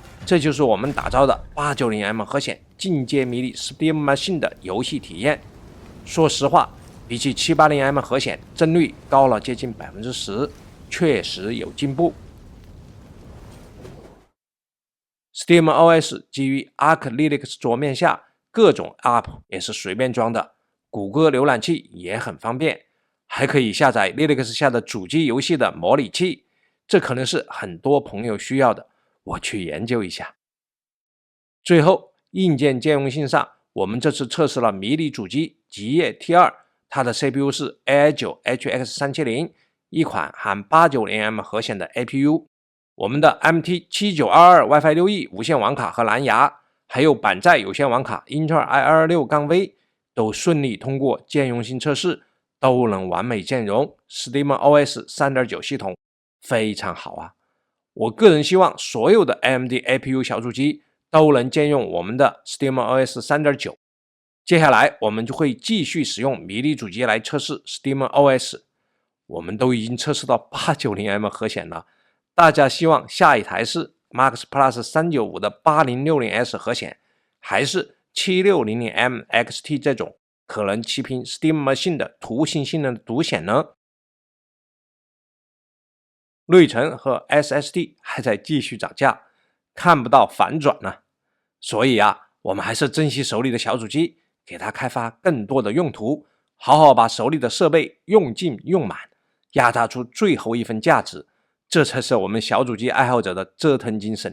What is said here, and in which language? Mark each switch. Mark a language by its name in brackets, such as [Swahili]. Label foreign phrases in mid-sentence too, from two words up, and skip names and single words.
[Chinese] 這就是我們打造的 890M 核顯进階迷你 Steam Machine 的遊戲體驗。說實話，比起 780M 核顯幀率高了接近 10%， 確實有進步。SteamOS 基於 Arch Linux 桌面下，各種 App 也是隨便裝的，谷歌瀏覽器也很方便，還可以下載 Linux 下的主機遊戲的模擬器，這可能是很多朋友需要的，我去研究一下。最後，硬件兼容性上，我們這次測試了迷你主機极夜 T2， 它的 CPU 是 AI9HX370， 一款含 890M 核显的 APU。我們的 MT7922 WiFi 6E 无線网卡和藍牙，還有板載有線網卡英特爾 i26-V 都順利通過兼容性測試，都能完美兼容 SteamOS 3.9 系統，非常好啊！我個人希望所有的 AMD APU 小主機都能兼容我們的 SteamOS 3.9。接下來我們就會繼續使用迷你主機來測試 SteamOS。我們都已經測試到 890M 核顯了。大家希望下一台是 Max Plus 395的 8060S 核顯，還是 7600M XT 這種可能齊平 Steam Machine 的图形性能的獨顯呢？內存和 SSD 還在繼續漲價，看不到反轉呢。所以我們還是珍惜手裡的小主機，給它開發更多的用途，好好把手裡的設備用盡用滿，壓榨出最後一份價值。這才是我們小主機愛好者的折騰精神。